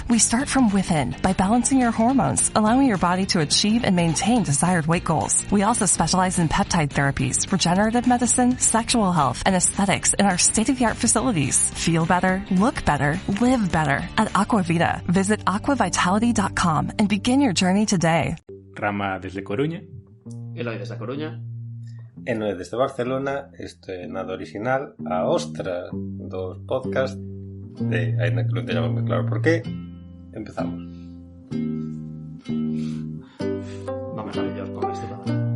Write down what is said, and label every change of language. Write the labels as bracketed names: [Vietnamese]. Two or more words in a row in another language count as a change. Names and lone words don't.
[English] We start from within by balancing your hormones, allowing your body to achieve and maintain desired weight goals. We also specialize in peptide therapies, regenerative medicine, sexual health, and aesthetics in our state-of-the-art facilities. Feel better, look better, live better. At Aquavita, visit aquavitality.com and begin your journey today. [Galician] Rama desde Coruña. Eloi desde Coruña. E Noé desde Barcelona. Este é nada original, a ostra dos podcast de, ainda que non teñamos moi claro por qué. Empezamos. Vamos a mellor con este tema.